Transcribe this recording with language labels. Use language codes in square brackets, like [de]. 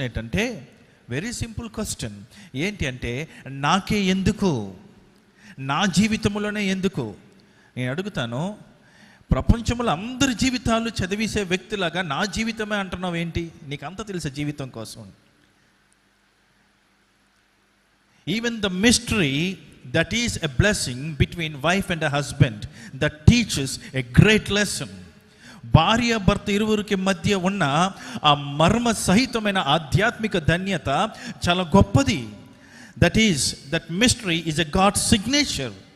[te] ఏంటంటే, [en] Very simple question. [te] ఏంటి అంటే, నాకే ఎందుకు, నా జీవితంలోనే ఎందుకు? నేను అడుగుతాను, ప్రపంచంలో అందరి జీవితాలు చదివేసే వ్యక్తిలాగా నా జీవితమే అంటున్నావు ఏంటి? నీకు అంత తెలుసా జీవితం కోసం? [en] Even the mystery that is a blessing between wife and a husband that teaches a great lesson. [te] భార్య భర్త ఇరువురికి మధ్య ఉన్న ఆ మర్మ సహితమైన ఆధ్యాత్మిక ధన్యత చాలా గొప్పది. [en] that mystery is a God's signature.